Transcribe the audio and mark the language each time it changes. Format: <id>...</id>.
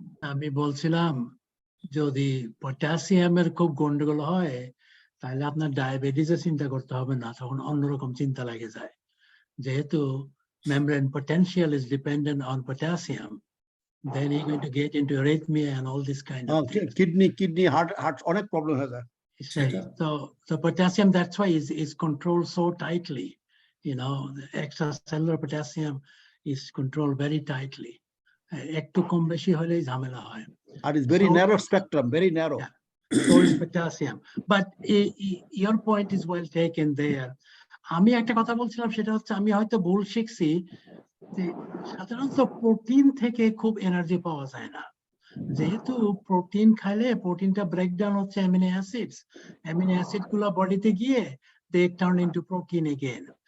<bn>আমি বলছিলাম যদি পটাশিয়ামের খুব গন্ডগোল হয় তাহলে আপনার ডায়াবেটিসের চিন্তা করতে হবে না, তখন অন্যরকম চিন্তা লাগে যায়।</bn> <en>যেহেতু membrane potential is dependent on potassium, then you're going to get into arrhythmia and all this kind of things.</en> <bn>Kidney heart অনেক প্রবলেম হয়ে যায়।</bn> <en>So potassium, that's why is controlled so tightly. You know, the extracellular potassium is controlled very tightly.</en> <bn>একটু কম বেশি হলেই ঝামেলা হয়।</bn> <en>আর is very narrow spectrum, very narrow. So is potassium. But your point is well taken there.</en> <bn>আমি একটা কথা বলছিলাম, সেটা হচ্ছে আমি হয়তো ভুল শিখছি যে সাধারণত প্রোটিন থেকে খুব এনার্জি পাওয়া যায় না। যেহেতু প্রোটিন খাইলে প্রোটিনটা ব্রেকডাউন হচ্ছে অ্যামিনো অ্যাসিড গুলা বডিতে গিয়ে</bn> <en>They turn into protein again.</en>